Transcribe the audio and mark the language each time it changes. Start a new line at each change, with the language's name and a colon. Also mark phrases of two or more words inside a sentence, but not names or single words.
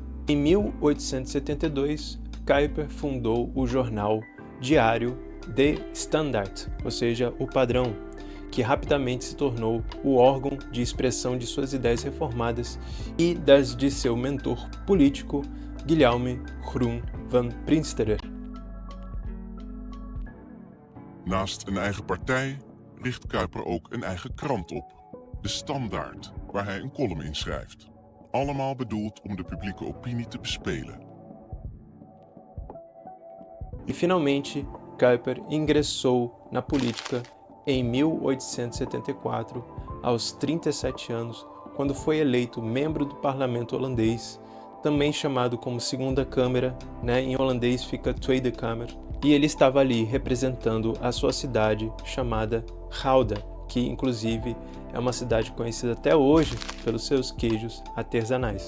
Portuguese: Em 1872, Kuyper fundou o jornal diário De Standaard, ou seja, o Padrão, que rapidamente se tornou o órgão de expressão de suas ideias reformadas e das de seu mentor político, Guillaume Groen van Prinsterer.
Dutch: Naast een eigen partij richt Kuyper ook een eigen krant op, De Standaard, waar hij een column in schrijft. Allemaal bedoeld om de publieke opinie te bespelen.
Portuguese: E finalmente, Kuyper ingressou na política em 1874, aos 37 anos, quando foi eleito membro do parlamento holandês, também chamado como Segunda Câmara, em holandês fica Tweede Kamer, e ele estava ali representando a sua cidade chamada Gouda, que inclusive é uma cidade conhecida até hoje pelos seus queijos artesanais.